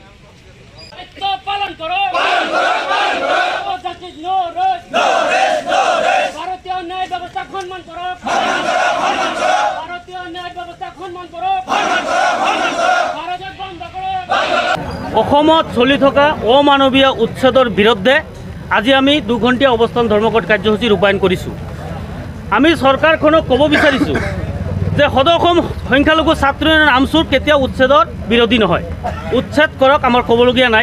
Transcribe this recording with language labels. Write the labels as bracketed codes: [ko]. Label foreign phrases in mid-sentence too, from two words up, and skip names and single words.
[bn] পালন করো ভারতীয় ন্যায় ব্যবস্থা সম্মান করো ভারতীয় ন্যায় ব্যবস্থা সম্মান করো ভারতের বন্ধ করো। [as] অসমত চলি থকা অমানৱীয় উচ্ছেদৰ বিৰুদ্ধে আজি আমি 2 ঘণ্টীয়া অৱস্থান ধৰ্মঘট কাৰ্যসূচী ৰূপায়ণ কৰিছোঁ। আমি চৰকাৰখনক ক'ব বিচাৰিছোঁ যে সদৌ সংখ্যালঘু ছাত্ৰ ইউনিয়ন আমছুৰ কেতিয়াও উচ্ছেদৰ বিৰোধী নহয়, উচ্ছেদ কৰক, আমাৰ ক'বলগীয়া নাই।